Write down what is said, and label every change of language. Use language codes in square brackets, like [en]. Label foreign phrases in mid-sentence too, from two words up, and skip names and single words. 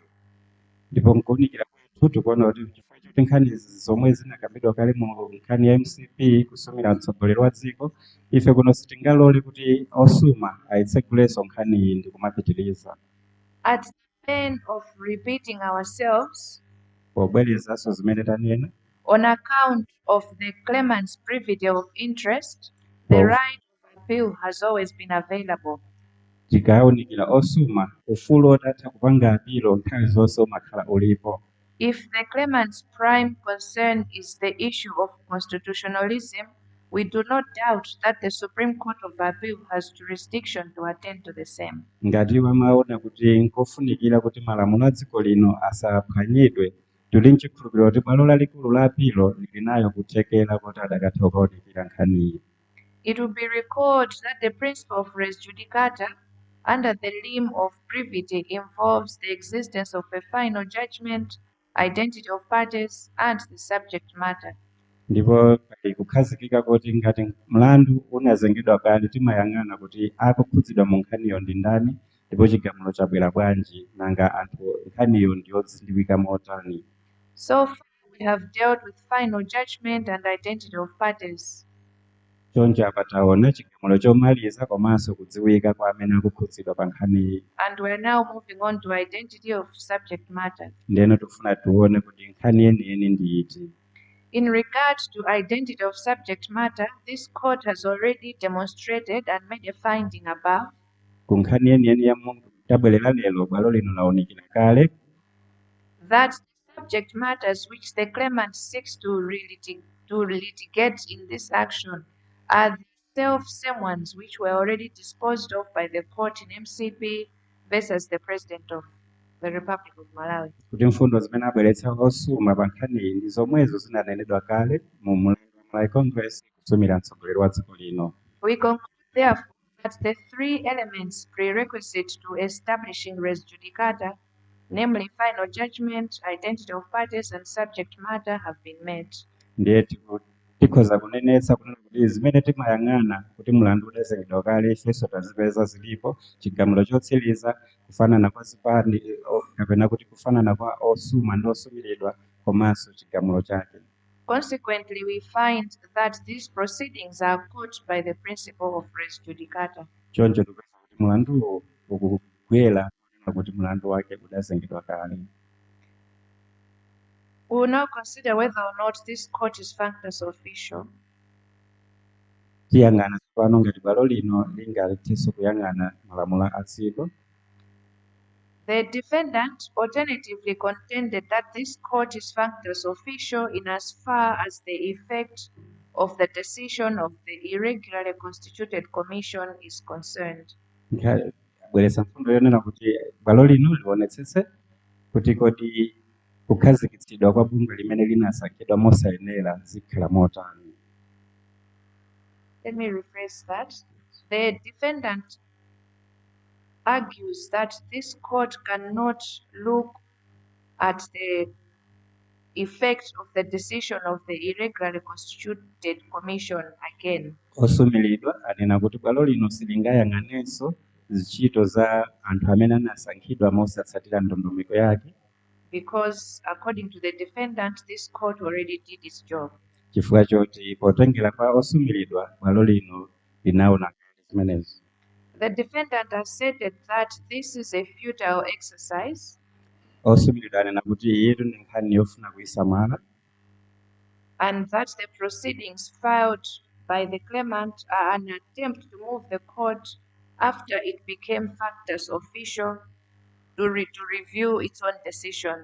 [ny] Ndipo nkuwunikira kwathu tikuona kuti chifukwa choti nkhani zomwe zinakambidwa kale mu nkhani ya MCP kusumira mtsogoleri wa dziko, ife kuno sitingalole kuti osuma ayitsegulenso nkhani iyi ndi kumapitiriza. [en] At the pain of repeating ourselves, [ny] pobwerezanso zimene tanena, [en] on account of the claimant's privity of interest, the right of appeal has always been available. [ny] tikawunikira osuma ufulu otatha kupanga apilo nthawi zonse umakhala ulipo. [en] If the claimant's prime concern is the issue of constitutionalism, We do not doubt that the Supreme Court of Appeal has jurisdiction to attend to the same. [ny] ngati wamaona kuti nkofunikira kuti malamulo a dziko lino asaphwanyidwe, tili nchikhulupiriro kuti bwalo lalikulu la apilo lili nayo kuthekera kuti adakatha kukaonekera nkhaniyi. [en] It will be recalled that the principle of res judicata under the limb of privity involves the existence of a final judgment, identity of parties, and the subject matter. [ny] Ndipo pali kukhazikika kuti ngati mlandu unazengedwa kale timayang'ana kuti akukhudzidwa mu nkhaniyo ndi ndani ndipo chigamulo chabwera bwanji nanga anthu nkhaniyo ndiyodziwika motani. [en] So far, we have dealt with final judgment and identity of parties. [ny] Choncho apa taona chigamulo chomaliza komanso kudziwika kwa amene akukhudzidwa pa nkhaniyi. [en] And we're now moving on to identity of subject matter. [ny] Ndeno tifuna tione kuti nkhani yeniyeni ndi iti. [en] In regard to identity of subject matter, this court has already demonstrated and made a finding above [ny] Ku nkhani yeniyeni ya munthu tabwerera lero bwalo lino laonekera kale [en] that the subject matters which the claimant seeks to litigate in this action are the same ones which were already disposed of by the court in MCP versus the President of the Republic of Malawi. [ny] kuti mfundo zimene abweretsa osuma pa nkhaniyi ndi zomwezo zinanenedwa kale mu Malawi Congress kusumira mtsogoleri wa dziko lino. [en] We conclude therefore that the three elements prerequisite to establishing res judicata, namely final judgment, identity of parties, and subject matter, have been met. [ny] Ndiye tikhoza kunenetsa kuti zimene timayang'ana kuti mlandu udazengedwa kale ifenso tazipeza zilipo, chigamulo chotsiriza, kufanana kwa zipande kapena kuti kufanana kwa osuma ndi osumiridwa komanso chigamulo chake. [en] Consequently, we find that these proceedings are caught by the principle of res judicata. [ny] Choncho tikupeza kuti mlanduwo ukugwera kuti mlandu wake udazengedwa kale. [en] We will now consider whether or not this court is functus official. [ny] Tiyang'ana tsopano ngati bwalo lino lingathenso kuyang'ana malamulo a dziko. [en] The defendant alternatively contended that this court is functus official in as far as the effect of the decision of the irregularly constituted commission is concerned. [ny] Bweretsa mfundo yonena kuti bwalo lino lionetsetse kuti kodi kukhazikitsidwa kwa bungwe limene linasankhidwa mosayenera zikhala motani. [en] Let me rephrase that. The defendant argues that this court cannot look at the effect of the decision of the irregularly constituted commission again. [ny] Osumiridwa anena kuti bwalo lino silingayang'anenso ntchito za anthu amene anasankhidwa mosatsatira ndondomeko yake. [en] Because according to the defendant, this court already did its job. [ny] Chifukwa choti potengera kwa osumiridwa bwalo lino linaona zimenezo. [en] The defendant asserted that this is a futile exercise. [ny] Osumiridwa anena kuti iyetu ndi nkhani yofuna kuyisamala. [en] And that the proceedings filed by the claimant are an attempt to move the court after it became functus official to review its own decision.